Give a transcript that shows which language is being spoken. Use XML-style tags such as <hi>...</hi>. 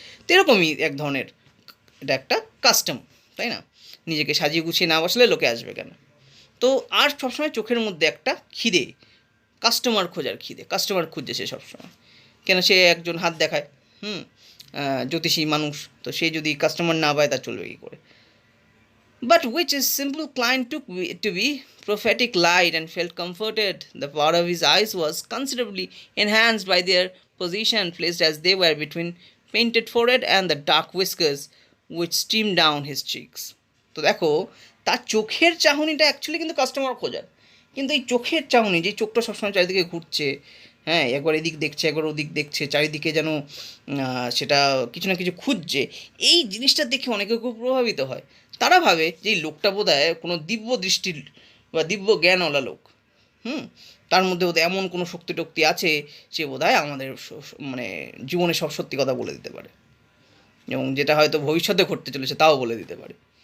<bn>তো এরকমই এক ধরনের, এটা একটা কাস্টম, তাই না? নিজেকে সাজিয়ে গুছিয়ে না বসলে লোকে আসবে কেন? তো আর সবসময় চোখের মধ্যে একটা খিদে, কাস্টমার খোঁজার খিদে, কাস্টমার খুঁজছে সে সবসময়। কেন, সে একজন হাত দেখায়, জ্যোতিষী মানুষ, তো সে যদি কাস্টমার না পায় তা চলবে কী করে?</bn> <en>But which his simple client took to be prophetic light and felt comforted. The power of his eyes was considerably enhanced by their position, placed as they were between painted forehead and the dark whiskers which streamed down his cheeks.</en> <bn>তো দেখো, তার চোখের চাহনিটা actually কিন্তু customer খোঁজার, কিন্তু এই চোখের চাহনি, যে চোখটা সবসময় চারিদিকে ঘুরছে, একবার এদিক দেখছে, একবার ওদিক দেখছে, চারিদিকে যেন সেটা কিছু না কিছু খুঁজছে, এই জিনিসটা দেখে অনেকে খুব প্রভাবিত হয়। তারা ভাবে যে এই লোকটা বোধহয় কোনো দিব্য দৃষ্টির বা দিব্য জ্ঞানওয়ালা লোক, তার মধ্যে বোধহয় এমন কোনো শক্তি টক্তি আছে, সে বোধহয় আমাদের মানে জীবনে সব সত্যি কথা বলে দিতে পারে, এবং যেটা হয়তো ভবিষ্যতে ঘটতে চলেছে তাও বলে দিতে পারে।</bn>